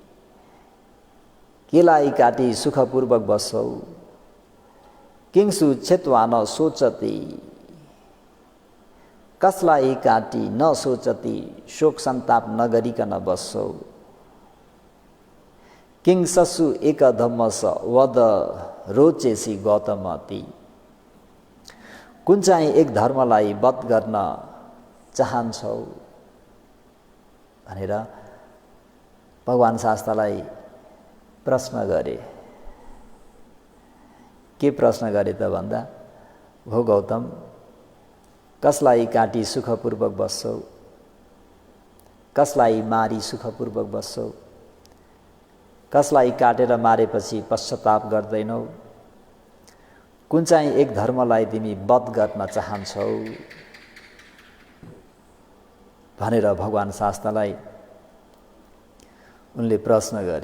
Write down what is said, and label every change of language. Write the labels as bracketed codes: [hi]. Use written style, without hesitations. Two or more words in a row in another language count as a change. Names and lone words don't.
[ne] केलाई काटी सुखपूर्वक बस्छौ, [pi] किंसु छेत्वा न सोचति, [ne] कसलाई काटी [pi] न सोचति [ne] शोक संताप नगरिकन बस्छौ, [pi] किंससु एक धम्मस वद रोचेसी गौतमति। [ne] कुन चाहिँ एक धर्मलाई वध गर्न चाहन्छौ भनेर भगवान शास्त्रलाई प्रश्न गरे। के प्रश्न गरे त भन्दा, हो गौतम कसलाई काटी सुखपूर्वक बस्छौ, कसलाई मारी सुखपूर्वक बस्छौ, कसलाई काटेर मारेपछि पश्चाताप गर्दैनौ, कुन चाहिँ एक धर्मलाई तिमी वध गर्न चाहन्छौ भनेर भगवान शास्त्रलाई उनले प्रश्न गरे।